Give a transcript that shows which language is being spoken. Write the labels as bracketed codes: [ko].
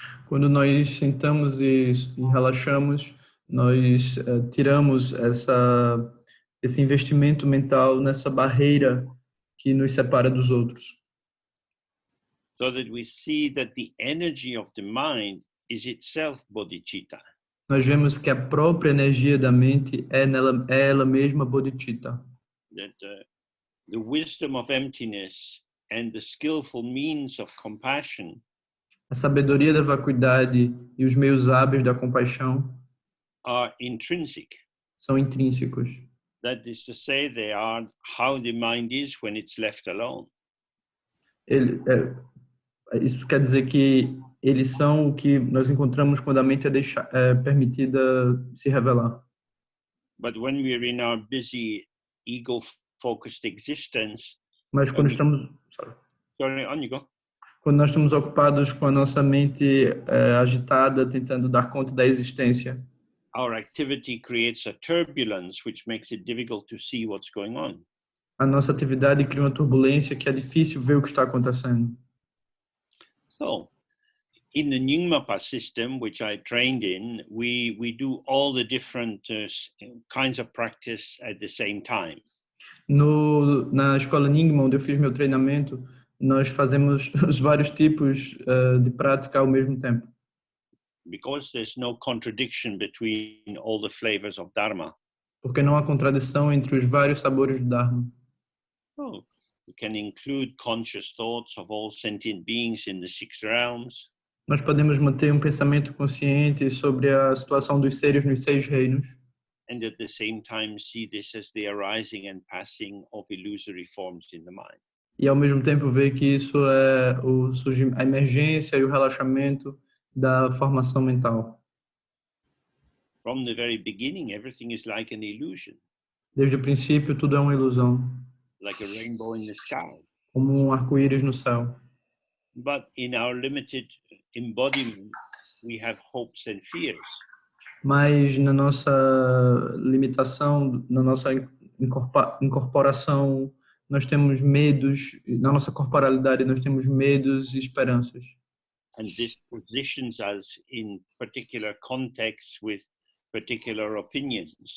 [pt] Quando nós sentamos e relaxamos, nós tiramos esse investimento mental nessa barreira que nos separa dos outros. [en] So that we see that the energy of the mind is itself bodhicitta. [pt] Nós vemos que a própria energia da mente é ela mesma bodhicitta. [en] That the wisdom of emptiness and the skillful means of compassion [pt] A sabedoria da vacuidade e os meios hábeis da compaixão [en] are intrinsic. [pt] são intrínsecos. [en] That is to say, they are how the mind is when it's left alone. [pt] Isso quer dizer que eles são o que nós encontramos quando a mente é permitida se revelar. [en] But when we're in our busy, ego-focused existence, [pt] Mas quando [en] on you go. [pt] Quando nós estamos ocupados com a nossa mente agitada, tentando dar conta da existência, [en] our activity creates a turbulence which makes it difficult to see what's going on. [pt] a nossa atividade cria uma turbulência que é difícil ver o que está acontecendo. [en] So, in the Nyingmapa system, which I trained in, we do all the different kinds of practice at the same time. [pt] Na escola Nyingma, onde eu fiz meu treinamento, nós fazemos os vários tipos de prática ao mesmo tempo. [en] Because there's no contradiction between all the flavors of Dharma. [pt] Porque não há contradição entre os vários sabores do Dharma. [en] Oh, we can include conscious thoughts of all sentient beings in the six realms. [pt] Nós podemos manter um pensamento consciente sobre a situação dos seres nos 6 reinos. [en] And at the same time see this as the arising and passing of illusory forms in the mind. [pt] E ao mesmo tempo ver que isso é a emergência e o relaxamento da formação mental. [en] From the very beginning, everything is like an illusion. [pt] Desde o princípio, tudo é uma ilusão, [en] Like a rainbow in the sky. [pt] como um arco-íris no céu. [en] But in our limited embodiment, we have hopes and fears. [pt] Mas na nossa limitação, na nossa incorporação, nós temos medos, na nossa corporalidade nós temos medos e esperanças. [en] And this positions us in particular contexts with particular opinions.